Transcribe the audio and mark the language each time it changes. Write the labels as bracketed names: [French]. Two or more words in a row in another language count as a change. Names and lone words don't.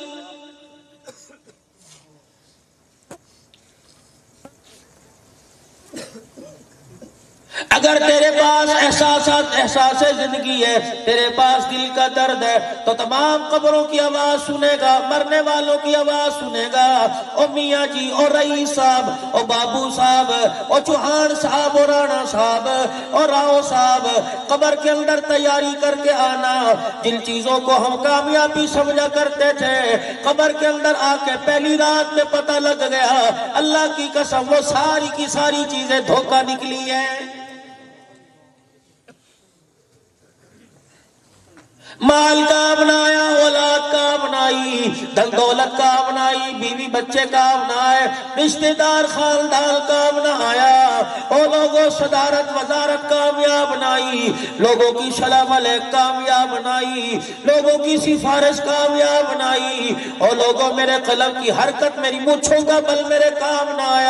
[Urdu] اگر تیرے پاس احساس زندگی ہے، تیرے پاس دل کا درد ہے تو تمام قبروں کی آواز سنے گا، مرنے والوں کی آواز سنے گا، او میاں جی، او رئیس صاحب، او بابو صاحب، او چوہان صاحب، او رانا صاحب، او راؤ صاحب، قبر کے اندر تیاری کر کے آنا۔ جن چیزوں کو ہم کامیابی سمجھا کرتے تھے قبر کے اندر آ کے پہلی رات میں پتہ لگ گیا اللہ کی قسم وہ ساری کی ساری چیزیں دھوکہ نکلی ہیں۔ مال کا بنایا، اولاد کا بنائی، دل دولت کا بنائی، بیوی بچے کا بنایا، رشتہ دار خاندان کا بنایا، اور لوگوں صدارت وزارت کامیاب بنائی، لوگوں کی سلام علیک کامیاب بنائی، لوگوں کی سفارش کامیاب بنائی، اور لوگوں میرے قلم کی حرکت، میری مونچھوں کا بل میرے کام نہ آیا۔